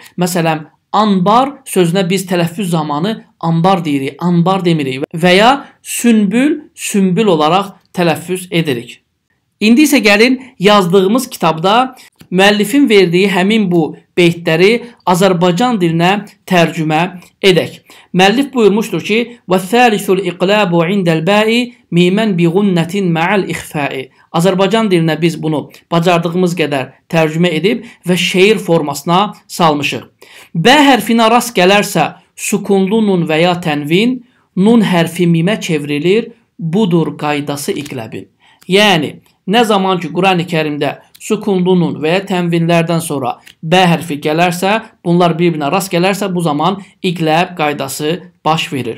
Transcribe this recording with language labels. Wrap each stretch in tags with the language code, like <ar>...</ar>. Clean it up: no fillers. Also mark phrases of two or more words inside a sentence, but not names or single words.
<az>Məsələn, anbar sözünə biz tələffüz zamanı anbar deyirik, anbar demirik və ya sünbül, sümbül olaraq tələffüz edirik. İndi isə gəlin yazdığımız kitabda müəllifin verdiyi həmin bu beytləri Azərbaycan dilinə tərcümə edək. Müəllif buyurmuşdur ki,</az> <ar>وَالثَّالِثُ الْإِقْلَابُ عِنْدَ الْبَاءِ مِيمًا بِغُنَّةٍ مَعَ الْإِخْفَاءِ</ar> <az>Azərbaycan dilinə biz bunu bacardığımız qədər tərcümə edib və şeir formasına salmışıq. Bə hərfinə rast gələrsə sukunlu nun və ya tənvin, nun hərfi mimə çevrilir, budur qaydası iqləbin. Yəni, nə zaman ki, Qurani Kərimdə sukunlu nun və ya tənvinlərdən sonra bə hərfi gələrsə, bunlar bir-birinə rast gələrsə, bu zaman iqləb qaydası baş verir.</az>